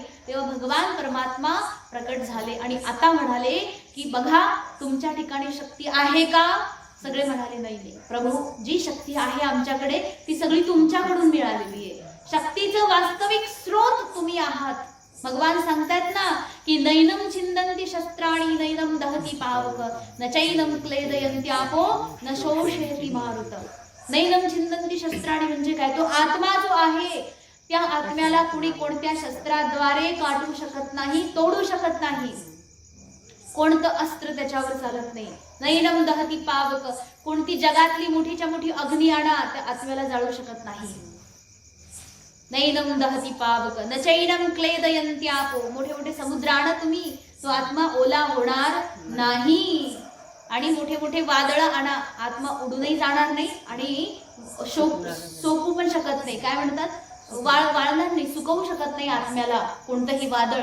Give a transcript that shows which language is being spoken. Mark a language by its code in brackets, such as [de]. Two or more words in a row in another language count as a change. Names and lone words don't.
[mr] तेव्हा भगवान परमात्मा प्रकट झाले आणि आता म्हणाले की बघा तुमच्या ठिकाणी शक्ती आहे का. सगळे म्हणाले नाही प्रभू, जी शक्ती आहे आमच्याकडे ती सगळी तुमच्याकडून मिळालेली आहे. शक्तीचं वास्तविक स्रोत तुम्ही आहात. [sa] भगवान सांगतात ना की नैनम छिंदन्ति शस्त्राणि नैनम दहति पावक न चैनम क्लेदयन्ति आपो न शोषयति मारुत. नैनम छिंदन्ति शस्त्राणि [mr] म्हणजे काय, तो आत्मा जो आहे त्या आत्म्याला कुणी कोणत्या शस्त्राद्वारे काटू शकत नाही, तोडू शकत नाही. कोणतं अस्त्र त्याच्यावर चालत नाही. [sa] नैनम दहति पावक, [mr] कोणती जगातली मोठीच्या मोठी अग्नी आणा त्या आत्म्याला जाळू शकत नाही. [sa] नैनम दहति पावक न चैनम क्लेदयन्ति आपो, [mr] मोठे मोठे समुद्र आणा तुम्ही, तो आत्मा ओला होणार नाही. आणि मोठे मोठे वादळ आणा, आत्मा उडूनही जाणार नाही आणि सोपू पण शकत नाही. काय म्हणतात, वाळणार नाही, सुकवू शकत नाही आत्म्याला कोणतंही वादळ.